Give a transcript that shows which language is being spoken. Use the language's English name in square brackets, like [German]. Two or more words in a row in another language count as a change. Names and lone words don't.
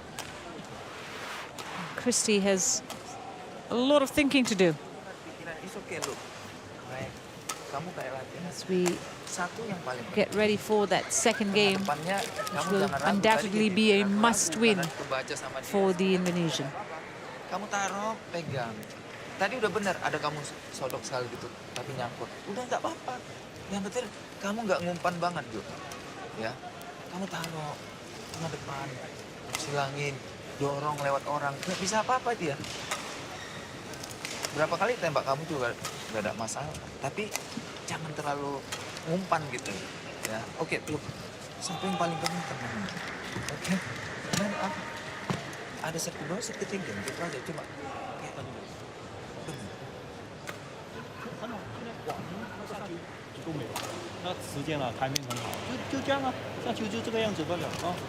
[English] Christie has a lot of thinking to do. As we get ready for that second game, which will undoubtedly be a must-win for the Indonesian. [Indonesian] Kamu taruh, pegang. Tadi udah benar, ada kamu sodok sekali gitu, tapi nyangkut. Udah nggak apa-apa. Yang penting kamu nggak ngumpan banget, Jo. Ya, kamu taruh ke depan, silangin, dorong lewat orang. Nggak bisa apa-apa dia. Berapa kali tembak kamu juga nggak ada masalah. Tapi jangan terlalu ngumpan gitu. Ya, oke, tuh. Sampai yang paling penting tenang. Oke, dan apa? Ada set kedua, set ketiga, gitu aja cuma kayak tenang. [Chinese] 都没有，那时间啊，台面很好，就这样啊，下球就这个样子罢了啊。